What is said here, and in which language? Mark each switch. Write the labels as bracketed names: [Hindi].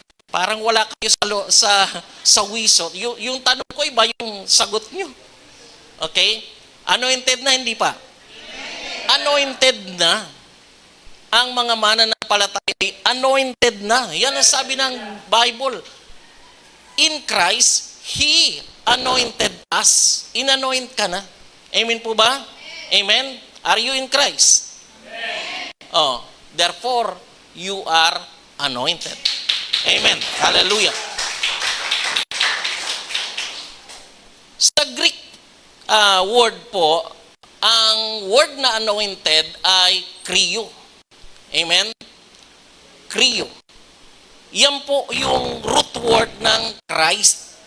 [Filipino] Parang wala kayo sa wisot. Yung tanong ko iba yung sagot nyo. Okay? Anointed na, hindi pa? Anointed na. Ang mga mananampalataya ay anointed na. Yan ang sabi ng Bible. [English] In Christ, He anointed us. [Filipino] In-anoint ka na. Amen po ba? Amen? [English] Are you in Christ? Amen. Therefore, you are anointed. Amen. Hallelujah. [Filipino] Sa Greek word po, ang word na anointed ay kryo. Amen? Kryo. Yan po yung root word ng Christ.